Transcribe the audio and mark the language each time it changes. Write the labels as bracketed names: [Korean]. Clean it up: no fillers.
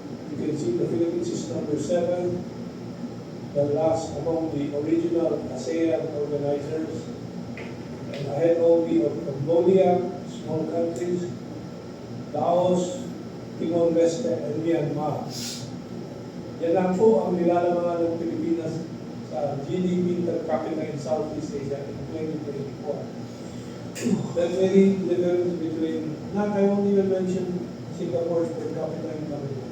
[English] You can see the Philippines is number 7, the last among the original ASEAN organizers, and ahead only of Cambodia, small countries, Laos, Timor-Leste, and Myanmar. [Filipino] Yan lang po ang nilalamangan ng Pilipinas sa GDP per capita [English] in Southeast Asia in 2024. That's very difference between, I won't even mention Singapore's per capita income.